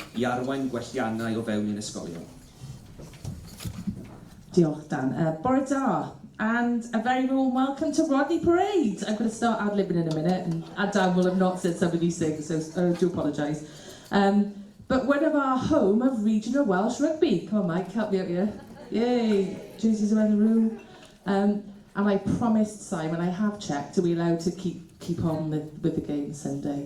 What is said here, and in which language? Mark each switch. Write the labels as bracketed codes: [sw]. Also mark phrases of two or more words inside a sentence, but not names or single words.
[cy] i arwain gwelliannau o fewn ein ysgolion. Diolch, Dan. Bore da, [en] and a very warm welcome to Rodney Parade. I'm going to start ad-libbing in a minute, and Dan will have not said some of these things, so I do apologise. But one of our home of regional Welsh rugby. Come on, Mike, help me out here. Yay, jerseys around the room. And I promised Simon, I have checked, are we allowed to keep on with the game Sunday?